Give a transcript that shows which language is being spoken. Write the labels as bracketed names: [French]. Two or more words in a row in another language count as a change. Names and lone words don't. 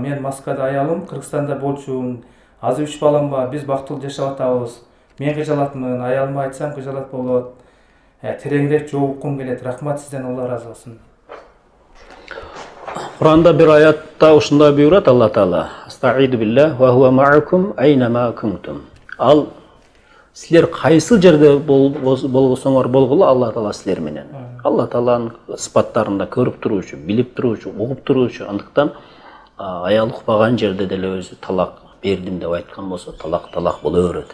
[Kyrgyz] Мен Москвада аялым Кыргызстанда болчумун. Азыр 3 балам бар, биз бактылуу жашап атабыз. Мен кыжалатмын, аялыма айтсам кыжалат болот. Тереңирээк жооп уккум келет. Рахмат сизден, Алла разы болсун. Куранда bir ayatта ушундай буйрат Алла Таала: [Arabic] "أستعيذ بالله وهو معكم أينما كنتم." [Kyrgyz] Ал силер кайсы жерде болгосоңор болгулу, Алла Таала силер менен. Алла Тааланын сыпаттарында көрүп туруучу, билип туруучу, угуп туруучу. Андыктан аял укпаган жерде деле өзү талак бердим деп айткан болсо, талак боло берет.